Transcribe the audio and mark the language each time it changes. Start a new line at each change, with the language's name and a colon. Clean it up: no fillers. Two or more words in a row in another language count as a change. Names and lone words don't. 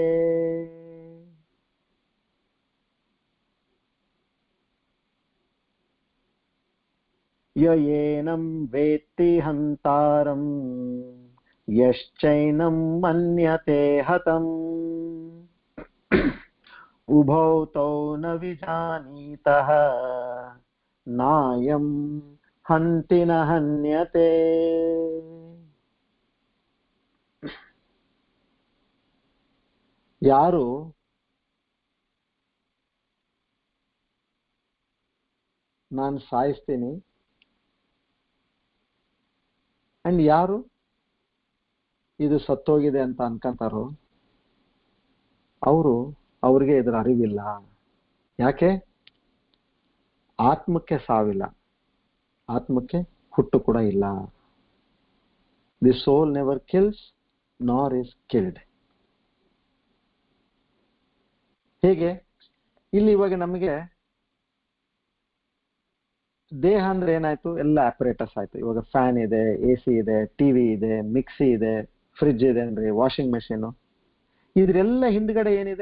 Sanskrit: ಯಯೇನಂ ವೇತ್ತಿ ಹಂತಾರಂ ಯಶ್ಚೈನಂ ಮನ್ಯತೆ ಹತಂ ಉಭೌ ತೌ ನ ವಿಜಾನೀತಃ ನಾಯಂ ಹಂತಿ ನ ಹನ್ಯತೆ.
Kannada: ಯಾರು ನಾನು ಸಾಯಿಸ್ತೀನಿ ಅಂಡ್ ಯಾರು ಇದು ಸತ್ತೋಗಿದೆ ಅಂತ ಅನ್ಕೊಂತಾರೋ ಅವ್ರಿಗೆ ಇದರ ಅರಿವಿಲ್ಲ. ಯಾಕೆ? ಆತ್ಮಕ್ಕೆ ಸಾವಿಲ್ಲ, ಆತ್ಮಕ್ಕೆ ಹುಟ್ಟು ಕೂಡ ಇಲ್ಲ.
English: The soul never kills nor is killed.
Kannada: ಹೇಗೆ? ಇಲ್ಲಿ ಇವಾಗ ನಮಗೆ ದೇಹ ಅಂದ್ರೆ ಏನಾಯ್ತು? ಎಲ್ಲ ಆಪರೇಟರ್ಸ್ ಆಯ್ತು. ಇವಾಗ ಫ್ಯಾನ್ ಇದೆ, AC ಇದೆ, ಟಿವಿ ಇದೆ, ಮಿಕ್ಸಿ ಇದೆ, ಫ್ರಿಡ್ಜ್ ಇದೆ ಅಂದ್ರೆ
English: washing machine.
Kannada: ಇದ್ರೆಲ್ಲ ಹಿಂದ್ಗಡೆ ಏನಿದೆ?